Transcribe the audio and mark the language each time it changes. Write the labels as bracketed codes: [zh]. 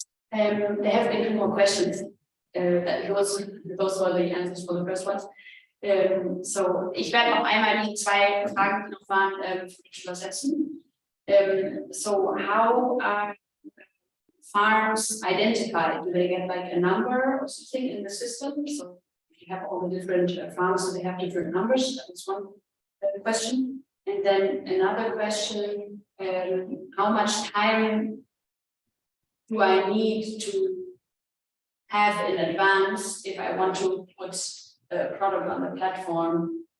[en] There have been 2 more questions. Those were the answers for the first ones. [de] So, ich werde noch einmal die 2 Fragen, die noch waren, für dich übersetzen. [en] So, how are farms identified? Do they get like a number or something in the system? So, if you have all the different farms, do they have different numbers? That was one question. And then another question, how much time do I need to have in advance if I want to put a product on the platform?